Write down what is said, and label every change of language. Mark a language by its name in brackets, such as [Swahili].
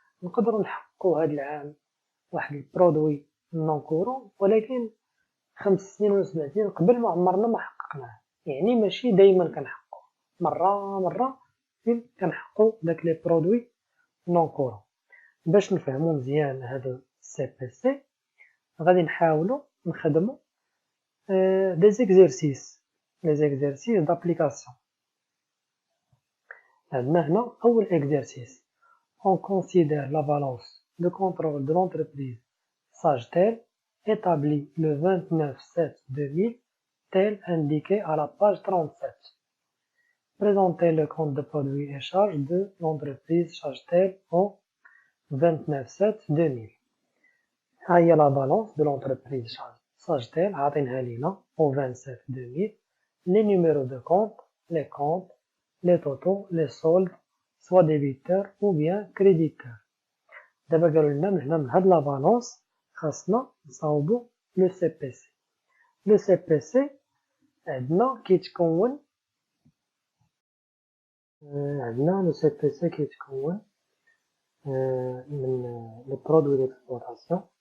[Arabic] نقدروا نحققوا هاد العام واحد البرودوي نون كورون ولكن 5 سنين ولا 7 سنين قبل ما عمرنا ما حققناه، يعني ماشي دايما كنحققوا، مرة فين كنحققوا داك لي برودوي نون كورون. باش نفهموا مزيان هذا السي بي سي غادي نحاولوا نخدموا دي زيكزيرسيس دابليكاسيون. عندنا هنا اول اكزرسيس [French] on considère la balance de contrôle de l'entreprise Sagetel établie le 29/7/2000 tel indiqué à la page 37. Présentez le compte de produits et charges de l'entreprise Sagetel au 29/7/2000. [Arabic] هي [French] la balance de l'entreprise Sagetel [Arabic] عاطينها لينا [French] au 27/2000 les numéros de compte, les comptes, les totaux, les soldes, soit débiteurs ou bien créditeurs. [Arabic] دابا قالوا لنا من هنا من هاد لا بالونس خاصنا نصاوبو لو سي بي سي. لو سي بي سي عندنا كيتكون لو سي بي سي كيتكون من لي برودوي ديكسبلوطاسيون.